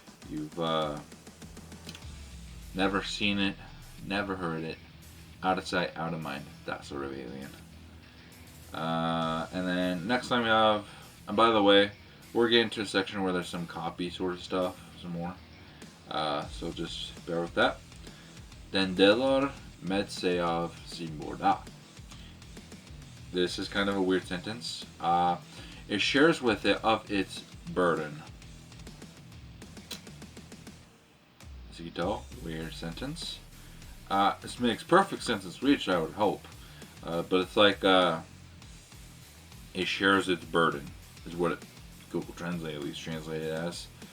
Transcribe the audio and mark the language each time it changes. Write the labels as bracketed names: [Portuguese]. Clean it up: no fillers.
[English] You've never seen it, never heard it, out of sight, out of mind, that sort of alien. And then next time we have, and by the way, we're getting to a section where there's some copy sort of stuff, some more. So just bear with that. [Swedish] Den delar med sig av sin börda. [English] This is kind of a weird sentence. It shares with it of its burden. As you can tell, weird sentence. This makes perfect sense in Swedish, I would hope. But it's like, it shares its burden, is what Google Translate at least translated as.